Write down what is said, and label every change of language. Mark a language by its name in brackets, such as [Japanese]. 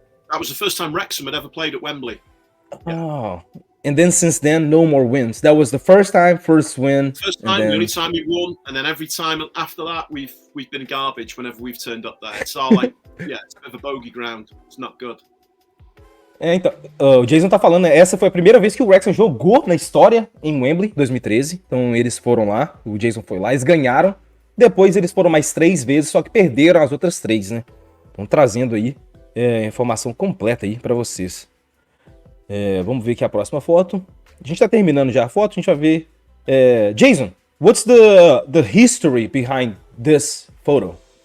[English] That was the first time Wrexham had ever played at Wembley. Yeah. Oh, and then since then, no more wins. That was the first win. First time, the only time we won, and then every time after that, we've been garbage whenever we've turned up there. It's all like, it's a bit of a bogey ground. It's not good. [Portuguese] Então, o Jason tá falando, né? Essa foi a primeira vez que o Wrexham jogou na história em Wembley, 2013. Então eles foram lá, o Jason foi lá, eles ganharam. Depois eles foram mais 3 vezes, só que perderam as outras 3, né? Então trazendo aí informação completa aí pra vocês. Vamos ver aqui a próxima foto. A gente tá terminando já a foto, a gente vai ver. [English] Jason, what's the history behind this photo?